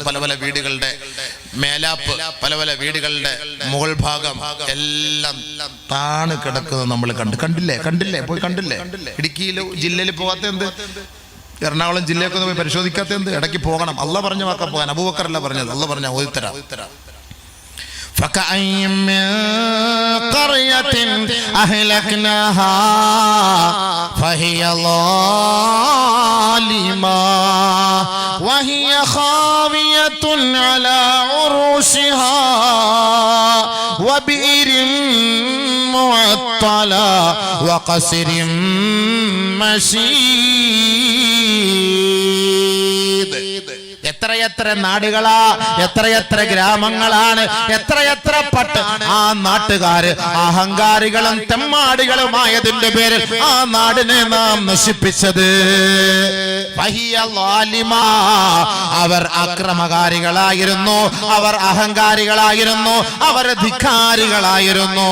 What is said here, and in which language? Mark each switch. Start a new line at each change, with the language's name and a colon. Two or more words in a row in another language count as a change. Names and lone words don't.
Malayalam: പല പല വീടുകളുടെ മേലാപ്പ്, പല പല വീടുകളുടെ മുകൾ ഭാഗം എല്ലാം താണ് കിടക്കുന്നത് നമ്മൾ കണ്ടില്ലേ പോയി കണ്ടില്ലേ? ഇടുക്കിയിൽ ജില്ലയിൽ പോകാത്ത എന്ത്? എറണാകുളം ജില്ലയൊക്കെ പോയി പരിശോധിക്കാത്ത എന്ത്? ഇടയ്ക്ക് പോകണം. അല്ലാഹ് പറഞ്ഞ വാക്ക പോകാൻ. അബൂബക്കറല്ല പറഞ്ഞത്, അല്ലാഹ് പറഞ്ഞ ഓതിത്തരാ.
Arabic: فكأين من قرية أهلكناها فهي ظالمة وهي خاوية على عروشها وبئر معطلة وقصر مشيد.
Malayalam: എത്രയെത്ര നാടുകളാ, എത്രയെത്ര ഗ്രാമങ്ങളാണ്, എത്രയെത്ര ആ നാട്ടുകാര് അഹങ്കാരികളും തെമ്മാടികളുമായതിന്റെ പേരിൽ ആ നാടിനെ നാം നശിപ്പിച്ചത്. അവർ അക്രമകാരികളായിരുന്നു, അവർ അഹങ്കാരികളായിരുന്നു, അവർ ധിക്കാരികളായിരുന്നു.